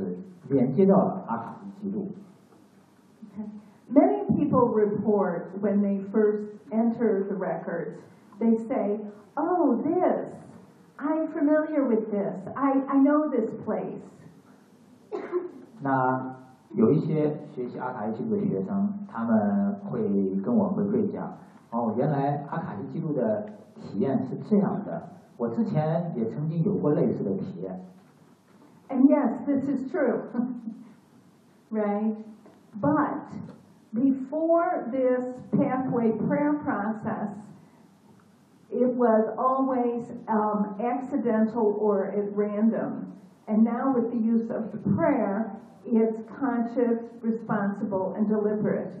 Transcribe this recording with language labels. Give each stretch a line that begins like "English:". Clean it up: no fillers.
Chinese: 那除了艾德加·凯西之外，也有一些人，包括或许是你们当中的某些人，曾经在以往以某种随机的方式连接到了阿卡西记录。
English: Many people report when they first enter the records, they say, oh, this, I'm familiar with this, I know this place.
Chinese: 那有一些学习阿卡西记录的学生，他们会跟我回馈讲：“哦，原来阿卡西记录的体验是这样的，我之前也曾经有过类似的体验。” And
English: yes, this is true, right? But before this pathway prayer process, it was always accidental or at random. And now with the use of prayer, it's conscious, responsible, and deliberate.